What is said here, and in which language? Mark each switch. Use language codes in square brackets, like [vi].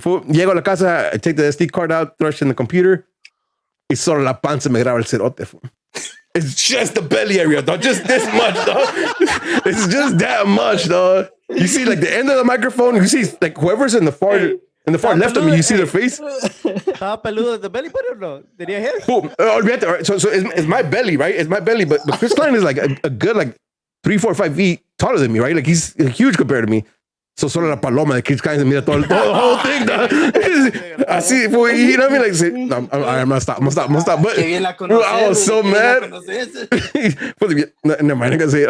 [es] Llego a la casa, [en] I take the SD card out, throw it in the computer. [es] Y solo la panza me graba el cerote. [en] It's just the belly area, dog. Just this much, dog. It's just that much, dog. You see, like the end of the microphone. You see, like whoever's in the far left of me. You see their face. [es] ¿Estaba peludo [en] the belly button or no? [es] ¿Tenía hair? [en] Olvídate. Right? So it's my belly, right? It's my belly. But Chris Klein is like a good like 3, 4, 5 feet taller than me, right? Like he's huge compared to me. So [es] solo la paloma de Chris Klein se mira todo [en] the whole thing, dog. Así, you know what I mean? Like, say, no, I'm gonna stop. But I was so mad. Never mind. I gotta say it.